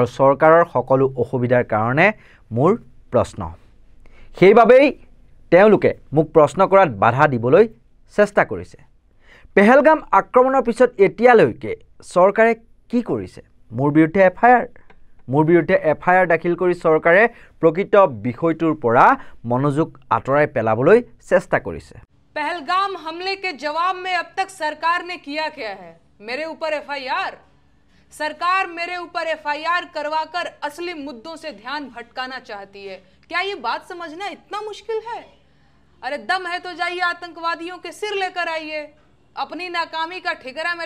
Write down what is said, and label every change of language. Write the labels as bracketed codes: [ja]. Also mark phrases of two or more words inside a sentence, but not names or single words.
[as] চৰকাৰৰ সকলো অসুবিধাৰ কাৰণে মোৰ প্ৰশ্ন সেইবাবেই তেওঁলোকে মোক প্ৰশ্ন কৰাত বাধা দিবলৈ চেষ্টা কৰিছে পেহেলগাম আক্ৰমণৰ পিছত এতিয়ালৈকে চৰকাৰে কি কৰিছে মোৰ বিৰুদ্ধে এফআইআৰ দাখিল কৰি চৰকাৰে প্ৰকৃত বিষয়টোৰ পৰা মনোযোগ আঁতৰাই পেলাবলৈ চেষ্টা কৰিছে [hi] पहलगाम हमले के जवाब में अब तक सरकार ने किया क्या है मेरे ऊपर एफआईआर सरकार मेरे ऊपर एफआईआर करवाकर असली मुद्दों से ध्यान भटकाना चाहती है क्या ये बात समझना इतना मुश्किल है अरे दम है तो जाइए आतंकवादियों के सिर लेकर आइए अपनी नाकामी का ठिकरा मेरे